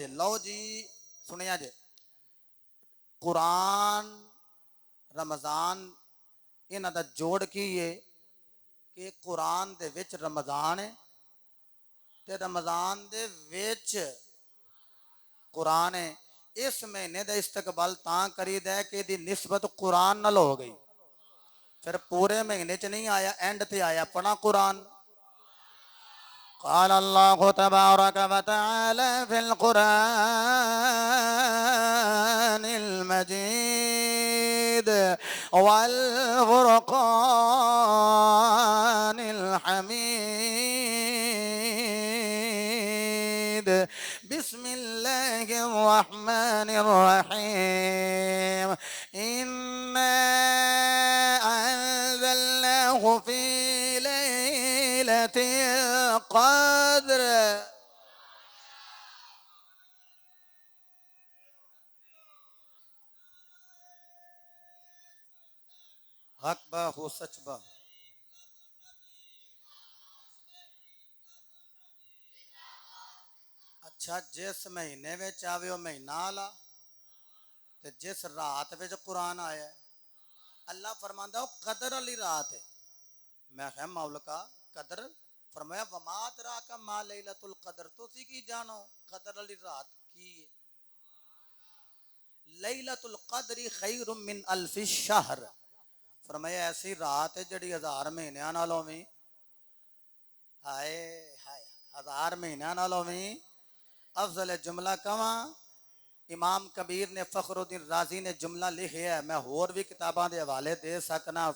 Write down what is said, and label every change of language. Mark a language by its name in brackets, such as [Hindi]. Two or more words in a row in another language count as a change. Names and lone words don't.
[Punjabi] ਲੋ ਜੀ ਸੁਣਿਆ ਜੇ, ਕੁਰਾਨ ਰਮਜ਼ਾਨ ਇਨ੍ਹਾਂ ਦਾ ਜੋੜ ਕੀ ਹੈ ਕਿ ਕੁਰਾਨ ਦੇ ਵਿਚ ਰਮਜ਼ਾਨ ਹੈ ਤੇ ਰਮਜ਼ਾਨ ਦੇ ਵਿਚ ਕੁਰਾਨ ਹੈ। ਇਸ ਮਹੀਨੇ ਕਾ ਇਸਤਕਬਾਲ ਤਾਂ ਕਰੀਦਾ ਹੈ ਕਿ ਦੀ ਨਿਸਬਤ ਕੁਰਾਨ ਨਾਲ ਹੋ ਗਈ, ਫਿਰ ਪੂਰੇ ਮਹੀਨੇ ਚ ਨਹੀਂ ਆਇਆ, ਐਂਡ ਤੇ ਆਇਆ ਆਪਣਾ ਕੁਰਾਨ। [Arabic] قال الله تبارك وتعالى في القرآن المجيد والفرقان الحميد. بسم الله الرحمن الرحيم. إنا أنزلناه في ليلة القدر. [Punjabi] ਹੱਕ ਬਾ ਹੋ ਸੱਚ ਬਾ। ਅੱਛਾ, ਜਿਸ ਮਹੀਨੇ ਮੇਂ ਆਵੇ ਵੋ ਮਹੀਨਾ ਆਲਾ, ਤੇ ਜਿਸ ਰਾਤ ਮੇਂ ਕੁਰਾਨ ਆਇਆ ਅੱਲਾਹ ਫ਼ਰਮਾਂਦਾ ਵੋ ਕਦਰ ਵਾਲੀ ਰਾਤ ਹੈ। ਮੈਂ ਕਹਾ ਮੌਲਕਾ ਕਦਰ, ਫ਼ਰਮਾਇਆ [Arabic] وما أدراك ما ليلة القدر, [Punjabi] ਤੁਸੀਂ ਕੀ ਜਾਣੋ ਕਦਰ ਵਾਲੀ ਰਾਤ ਕੀ ਹੈ। [Arabic] ليلة القدر خير من ألف شهر, [Punjabi] ਫ਼ਰਮਾਇਆ ਐਸੀ ਰਾਤ ਹੈ ਜੜੀ 1000 ਮਹੀਨੋਂ ਨਾਲੋਂ ਭੀ, ਹਾਏ ਹਾਏ 1000 ਮਹੀਨੋਂ ਨਾਲੋਂ ਭੀ ਅਫ਼ਜ਼ਲ ਜੁਮਲਾ ਕਵਾ। ਇਮਾਮ ਕਬੀਰ ਨੇ ਫ਼ਖ਼ਰੁੱਦੀਨ ਰਾਜ਼ੀ ਨੇ ਜੁਮਲਾ ਲਿਖੇ ਹੈ, ਮੈਂ ਹੋਰ ਭੀ ਕਿਤਾਬਾਂ ਦੇ ਹਵਾਲੇ ਦੇ ਸਕਨਾ।